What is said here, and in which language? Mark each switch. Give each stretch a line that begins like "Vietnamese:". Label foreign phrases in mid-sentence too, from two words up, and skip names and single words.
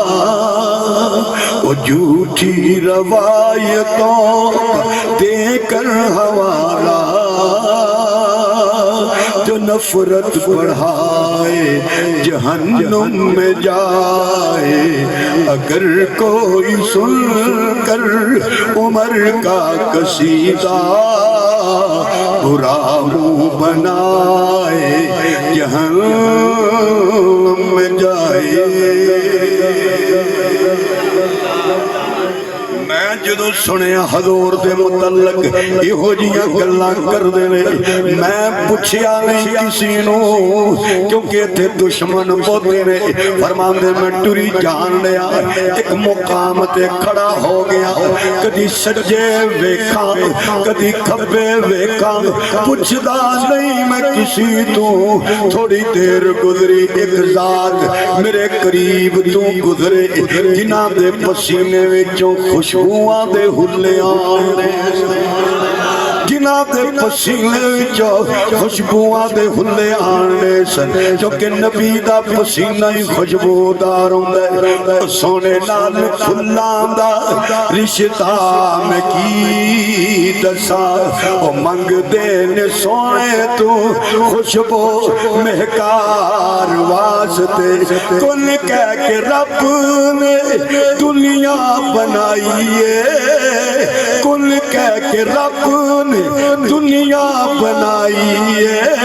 Urdu: وہ جھوٹی روایتوں کا دے کر حوالہ جو نفرت بڑھائے جہنم میں جائے اگر کوئی سن کر عمر کا قصیدہ برا منہ بنائے جہنم میں جائے
Punjabi: میں جدو سنیا حضور دے متعلق یہو جیاں گلاں کردے نے میں پوچھیا نہیں کسی نو کیونکہ تھے دشمن بہتے نے فرماندے میں ٹری جان لیا ایک مقام تے کھڑا ہو گیا کدی سجے ویکھاں کدی کھبے ویکھاں پوچھدا نہیں میں کسی تو تھوڑی دیر گزری ایک ذات میرے قریب تو گزرے جنہاں دے پسینے وچوں خوشبوواں دے ہلے آنے جنہاں دے پسینے وچوں خوشبوواں دے ہلے آنے سن جو کہ نبی دا پسینہ ہی خوشبودار ہوندا ہے سونے نال پھلاں دا رشتہ میں کی دساں او منگ دے نے سونے تو خوشبو مہکار واسطے کل کہہ کے رب نے دنیا بنائی ہے کل کہہ کے رب نے دنیا بنائی ہے